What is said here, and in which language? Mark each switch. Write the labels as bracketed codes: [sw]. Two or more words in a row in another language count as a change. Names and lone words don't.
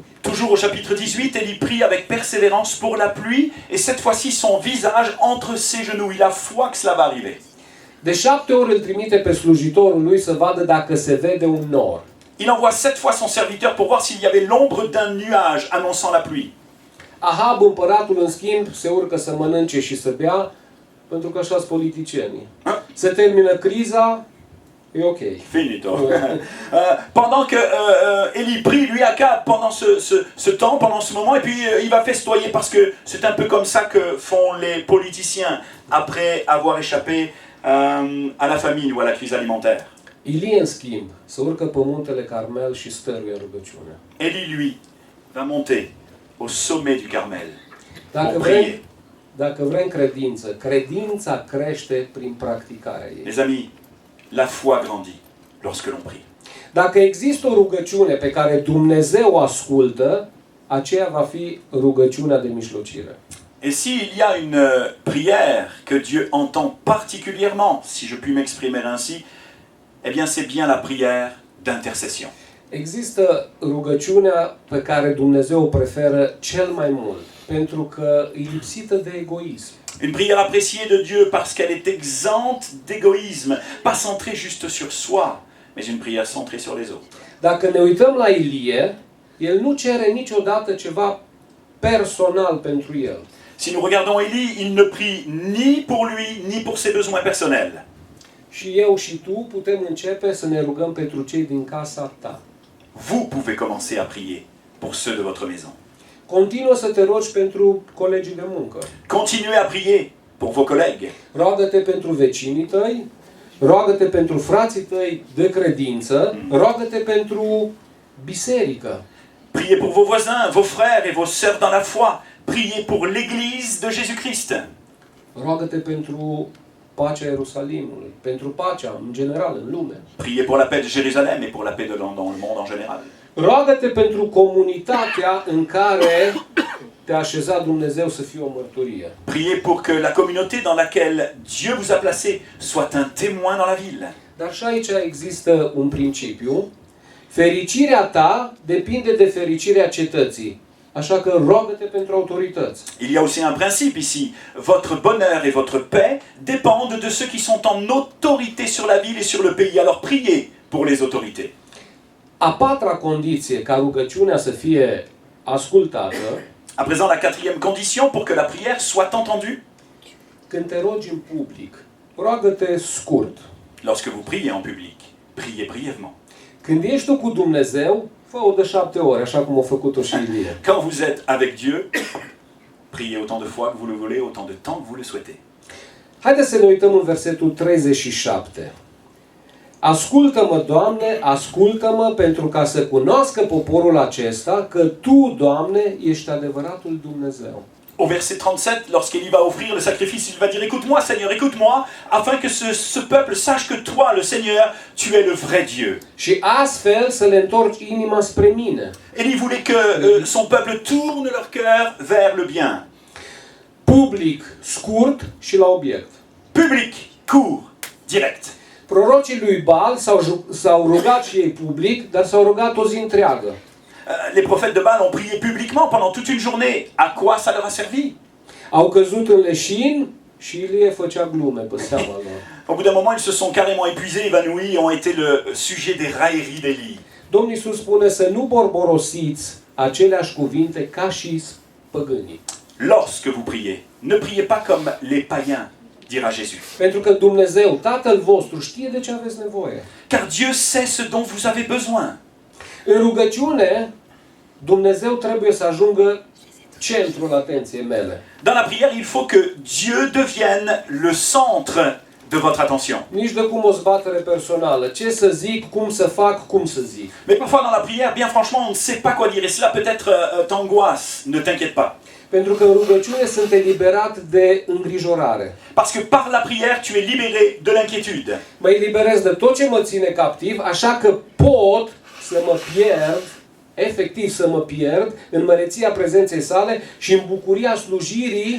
[fr] Toujours au chapitre 18, Élie prie avec persévérance pour la pluie, et cette fois-ci son visage entre ses genoux. Il a foi que cela va arriver. [ro] De 7 ori îl trimite pe slujitorul lui să vadă dacă se vede un nor. [fr] Il envoie 7 fois son serviteur pour voir s'il y avait l'ombre d'un nuage annonçant la pluie. [ro] Ahab, împăratul, în schimb, se urcă să mănânce și să bea, pentru că așa sunt politicienii. Se termină criza, e ok. Finito. [fr] Pendant que Élie prie, lui Akab, pendant ce temps, pendant ce moment, et puis il va festoyer parce que c'est un peu comme ça que font les politiciens après avoir échappé à la famine ou à la crise alimentaire. [ro] Ilie, în schimb, se urcă pe muntele Carmel și stăruie în rugăciune. [fr] Élie, lui, va monter au sommet du Carmel [ro] Dacă [fr] pour [ro] vrem, [fr] prier. [ro] dacă vrem credință, credința crește prin practicarea ei. [fr] Les amis, la foi grandit lorsque l'on prie. [ro] Dacă există o rugăciune pe care Dumnezeu o ascultă, aceea va fi rugăciunea de mijlocire. [fr] Et s'il y a une prière que Dieu entend particulièrement, si je puis m'exprimer ainsi, eh bien c'est bien la prière d'intercession. [ro] Există rugăciunea pe care Dumnezeu o preferă cel mai mult, pentru că e lipsită de egoism. [fr] Une prière appréciée de Dieu parce qu'elle est exempte d'égoïsme, pas centrée juste sur soi, mais une prière centrée sur les autres. [ro] Dacă ne uităm la Ilie, el nu cere niciodată ceva personal pentru el. [fr] Si nous regardons Élie, il ne prie ni pour lui, ni pour ses besoins personnels. [ro] Și eu și tu putem începe să ne rugăm pentru cei din casa ta. [fr] Vous pouvez commencer à prier pour ceux de votre maison. [ro] Continuă să te rogi pentru colegii de muncă. [fr] Continuez à prier pour vos collègues. [ro] Roagă-te pentru vecinii tăi, roagă-te pentru frații tăi de credință, roagă-te pentru biserică. [fr] Priez pour vos voisins, vos frères et vos sœurs dans la foi. Priez pour l'Église de Jésus-Christ. [ro] Roagă-te pentru pacea Ierusalimului, pentru pacea în general în lume. [fr] Priez pour la paix de Jérusalem et pour la paix dans le monde en général. [ro] Roagă-te pentru comunitatea în care te-a așezat Dumnezeu să fie o mărturie. [fr] Priez pour que la communauté dans laquelle Dieu vous a placé soit un témoin dans la ville. [ro] Dar și aici există un principiu. Fericirea ta depinde de fericirea cetății. Așa că roagă-te pentru autorități. [fr] Il y a aussi un principe ici. Votre bonheur et votre paix dépendent de ceux qui sont en autorité sur la ville et sur le pays. Alors priez pour les autorités. [ro] A patra condiție ca rugăciunea să fie ascultată, [fr] À présent, la quatrième condition pour que la prière soit entendue. [ro] când te rogi în public, roagă-te scurt. [fr] Lorsque vous priez en public, priez brièvement. [ro] Când ești tu cu Dumnezeu, fă-o de 7 ori, așa cum a făcut-o și Ilie. [fr] Quand vous êtes avec Dieu, priez autant de fois que vous le voulez, autant de temps que vous le souhaitez. [ro] Haideți să ne uităm în versetul 37. Ascultă-mă, Doamne, ascultă-mă, pentru ca să cunoască poporul acesta că Tu, Doamne, ești adevăratul Dumnezeu. [fr] Au verset 37, lorsqu'Élie va offrir le sacrifice, il va dire « Écoute-moi, Seigneur, écoute-moi, afin que ce peuple sache que toi, le Seigneur, tu es le vrai Dieu. » [ro] Și astfel să le întorci inima spre mine. [fr] Élie voulait que son peuple tourne leur cœur vers le bien. [ro] Public, scurt și la obiect. [fr] Public, court, direct. [ro] Prorocii lui Baal s-au rugat și ei public, dar s-au rugat o zi întreagă. [fr] Les prophètes de Baal ont prié publiquement pendant toute une journée. À quoi ça leur a servi? [ro] Au căzut în leșin și Ilie făcea glume pe seama lor. [fr] Au bout d'un moment, ils se sont carrément épuisés, évanouis, et ont été le sujet des railleries d'Élie. [ro] Domnul Iisus spune să nu borborosiți aceleași cuvinte ca și păgânii. [fr] Lorsque vous priez, ne priez pas comme les païens, dira Jésus. [ro] Pentru că Dumnezeu, Tatăl vostru, știe de ce aveți nevoie. [fr] Car Dieu sait ce dont vous avez besoin. [ro] În rugăciune, Dumnezeu trebuie să ajungă centrul atenției mele. [fr] Dans la prière, il faut que Dieu devienne le centre de votre attention. [ro] Nici de cum o zbatere personală. Ce să zic, cum să fac, cum să zic. [fr] Mais parfois dans la prière, bien franchement, on ne sait pas quoi dire. Et cela peut-être t'angoisse. Ne t'inquiète pas. [ro] Pentru că în rugăciune sunt eliberat de îngrijorare. [fr] Parce que par la prière, tu es libéré de l'inquiétude. [ro] Mă eliberez de tot ce mă ține captiv, așa că pot să mă pierd, efectiv să mă pierd, în măreția prezenței sale și în bucuria slujirii de mijlocire.